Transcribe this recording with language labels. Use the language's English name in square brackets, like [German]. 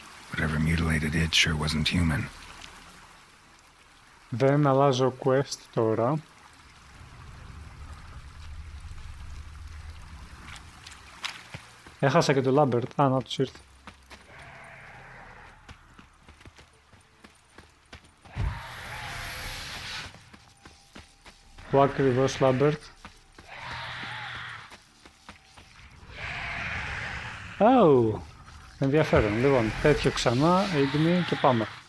[English] Whatever mutilated it sure wasn't human. [Greek] Δεν αλλάζω quest τώρα. Έχασα και το Lambert. Α, να τους ήρθε. Πού ακριβώς Lambert? Oh, ενδιαφέρον. Λοιπόν, τέτοιο ξανά, έντιμη και πάμε.